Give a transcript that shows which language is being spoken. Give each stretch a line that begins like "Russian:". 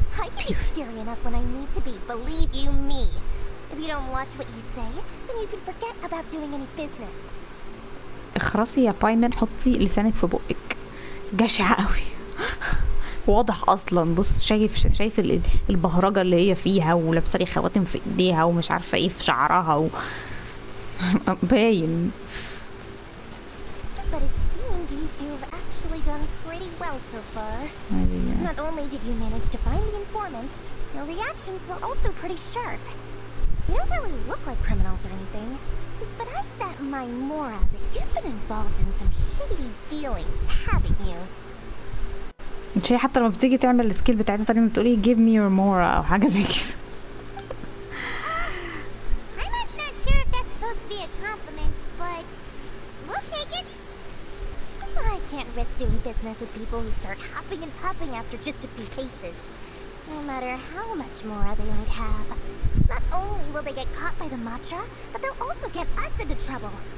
English: I can be scary enough when I need to be, believe you me. If you don't watch what you say, then you can forget about doing any business.
Arabic: اخرسي يا بايمن، حطي لسانك في بقك. جشعة قوي. واضح اصلا. بص شايف البهرجة اللي هي فيها، ولابسة لي خواتم في ايديها ومش عارفة ايه في شعرها باين.
English: But it seems you two have actually done pretty well so far. Not only did you manage to find the informant, your reactions were also pretty sharp. You don't really look like criminals or anything, but I bet my Mora that you've been involved in some shady dealings, haven't you?
Arabic: مش هي حتى لما بتيجي تعمل السكيل بتاعتها تقريبا بتقولي
English: give me your mora
Arabic: او حاجه زي كده.
English: I'm not sure if that's supposed to be a compliment, but we'll take it. I can't risk doing business with people who start huffing and puffing after just a few paces. No matter how much mora they might have. Not only will they get caught by the Matra, but they'll also get us into trouble.